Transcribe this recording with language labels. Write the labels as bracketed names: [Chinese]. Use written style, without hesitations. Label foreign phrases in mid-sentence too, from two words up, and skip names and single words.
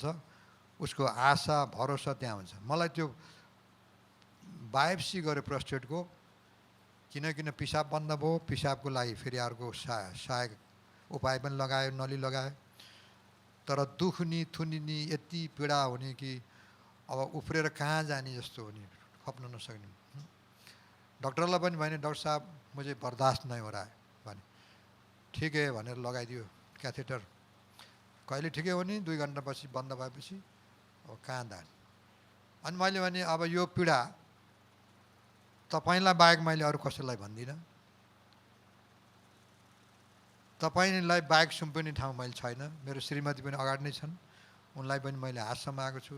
[Nepali] उसको आशा भरोसा त्यहाँ हुन्छ। मलाई त्यो बायोप्सी गर्यो प्रोस्टेटको, किन पिसाब बन्द भयो, पिसाबको लागि फेरि अर्को सहायक उपाय पनि लगायो, नली लगायो, तर दुख्ने थुनिने यति पीडा हुने कि अब उफ्रेर कहाँ जाने जस्तो हुने, खप्न नसक्ने। डक्टरलाई पनि भने डक्टर साहब [Hindi] मुझे बर्दाश्त नहीं हो रहा है [Nepali] भने, [Hindi] ठिक है [Nepali] भनेर लगाइदियो क्याथेटर। कहिले ठिकै हो नि 2 घन्टापछि बन्द भएपछि अब कहाँ जाने। अनि मैले भने अब यो पीडा तपाईँलाई बाहेक मैले अरू कसैलाई भन्दिनँ, तपाईँलाई बाहेक सुम्पिने ठाउँ मैले छैन, मेरो श्रीमती पनि अगाडि नै छन्, उनलाई पनि मैले हात समाएको छु।